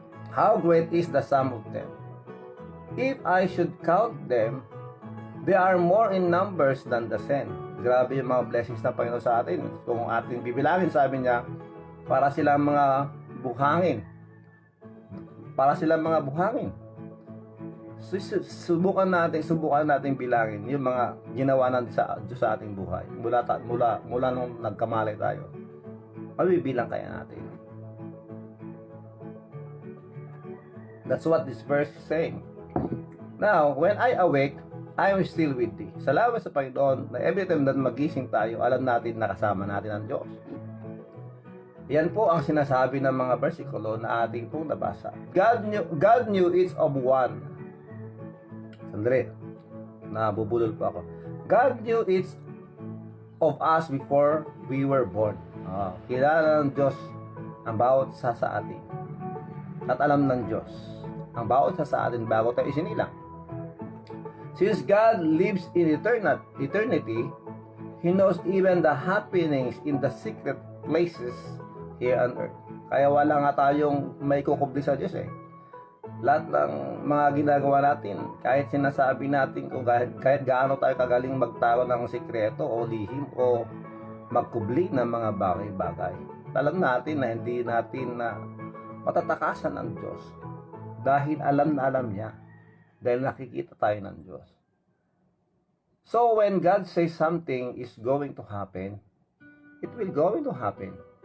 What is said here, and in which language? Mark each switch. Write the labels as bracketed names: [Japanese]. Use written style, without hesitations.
[English] How great is the sum of them. If I should count them, they are more in numbers than the sand. [Filipino] Grabe yung mga blessings ng Panginoon sa atin. Kung ating bibilangin, sabi niya, para silang mga buhangin. Para silang mga buhangin. Subukan natin bilangin yung mga ginawa natin sa Diyos sa ating buhay. Mula nung nagkamali tayo. Mabibilang kaya natin. [English] That's what this verse is saying. Now, when I awake, I am still with thee. [Filipino] Salamat sa Panginoon na [English] every time [Filipino] na magising tayo, alam natin na kasama natin ang Diyos. Yan po ang sinasabi ng mga versikulo na ating pong nabasa. [English] God knew each of one. [Filipino] Sandali, nabubulol po ako. [English] God knew each of us before we were born. [Filipino] Kilala ng Diyos ang bawat isa sa atin. At alam ng Diyos ang bawat isa sa atin bago tayo isinilang. [English] Since God lives in eternity, He knows even the happenings in the secret places here on earth. [Filipino] Kaya wala nga tayong may kukubli sa Diyos eh. Lahat ng mga ginagawa natin, kahit sinasabi natin kung kahit gaano tayo kagaling magtago ng sikreto o lihim o magkubli ng mga bagay-bagay, alam natin na hindi natin na matatakasan ng Diyos dahil alam na alam niya, dahil nakikita tayo ng Diyos. [English] So when God says something is going to happen, it will going to happen.